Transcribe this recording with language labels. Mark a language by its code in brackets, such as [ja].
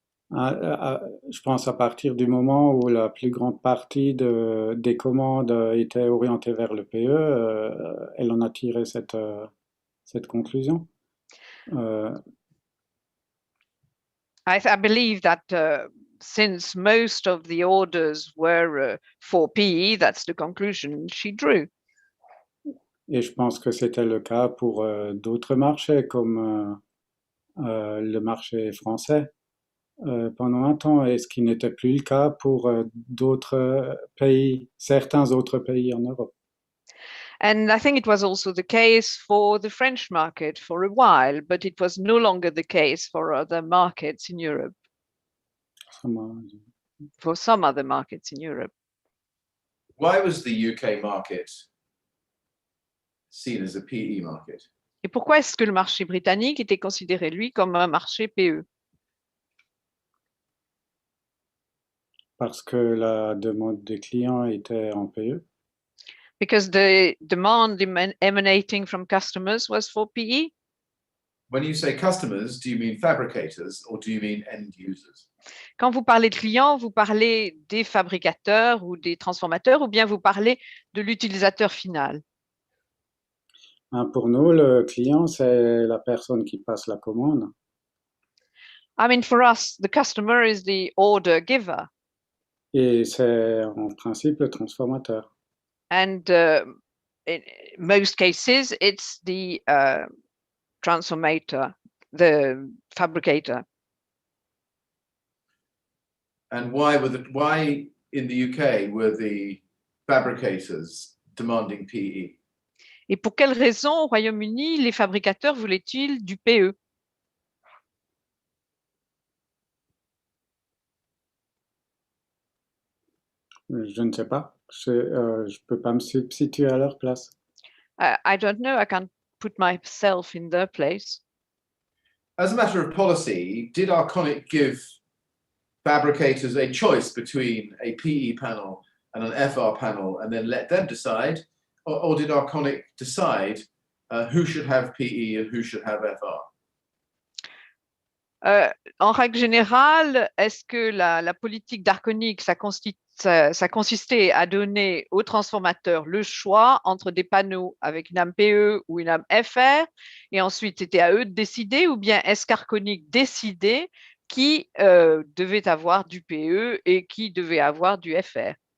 [fr] Je pense à partir du moment où la plus grande partie des commandes étaient orientées vers le PE, elle en a tiré cette conclusion. [en] I believe that since most of the orders were for PE, that's the conclusion she drew. [fr] Et je pense que c'était le cas pour d'autres marchés comme le marché français pendant un temps, et ce qui n'était plus le cas pour d'autres pays, certains autres pays en Europe. [en] And I think it was also the case for the French market for a while, but it was no longer the case for other markets in Europe, for some other markets in Europe. Why was the UK market seen as a PE market? [fr] Et pourquoi est-ce que le marché britannique était considéré, lui, comme un marché PE? Parce que la demande des clients était en PE. [en] Because the demand emanating from customers was for PE? When you say customers, do you mean fabricators or do you mean end users? [fr] Quand vous parlez de clients, vous parlez des fabricateurs ou des transformateurs, ou bien vous parlez de l'utilisateur final? Pour nous, le client, c'est la personne qui passe la commande. [en] I mean, for us, the customer is the order giver. [fr] Et c'est en principe le transformateur. [en] And in most cases, it's the transformator, the fabricator. And why in the UK were the fabricators demanding PE? [fr] Et pour quelles raisons, au Royaume-Uni, les fabricateurs voulaient-ils du PE? Je ne sais pas. Je peux pas me substituer à leur place. [en] I don't know. I can't put myself in their place. As a matter of policy, did Arconic give fabricators a choice between a PE panel and an FR panel and then let them decide? Or did Arconic decide who should have PE and who should have FR? [fr] En règle générale, est-ce que la politique d'Arconic, ça consistait à donner aux transformateurs le choix entre des panneaux avec une âme PE ou une âme FR, et ensuite c'était à eux de décider, ou bien est-ce qu'Arconic décidait qui devait avoir du PE et qui devait avoir du FR?